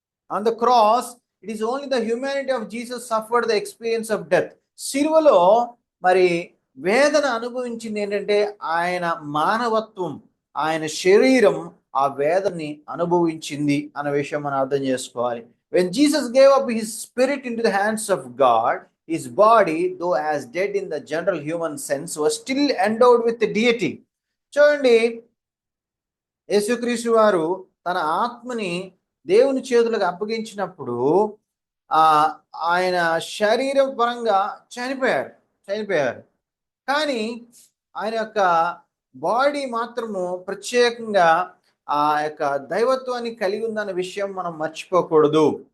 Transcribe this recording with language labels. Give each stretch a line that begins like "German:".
English: On the cross it is only the humanity of Jesus suffered the experience of death.
Telugu: సిలువలో మరి వేదన అనుభవించింది ఏంటంటే ఆయన మానవత్వం, ఆయన శరీరం ఆ వేదనని అనుభవించింది అన్న విషయం మనం అర్థం చేసుకోవాలి.
English: When Jesus gave up his spirit into the hands of God, his body, though as dead in the general human sense, was still endowed with the deity.
Telugu: చూడండి, యేసుక్రీస్తు వారు తన ఆత్మని దేవుని చేతులకు అప్పగించినప్పుడు ఆయన శరీర పరంగా చనిపోయారు. కానీ ఆయన యొక్క బాడీ మాత్రము ప్రత్యేకంగా ఆ యొక్క దైవత్వాన్ని కలిగి ఉందన్న విషయం మనం మర్చిపోకూడదు.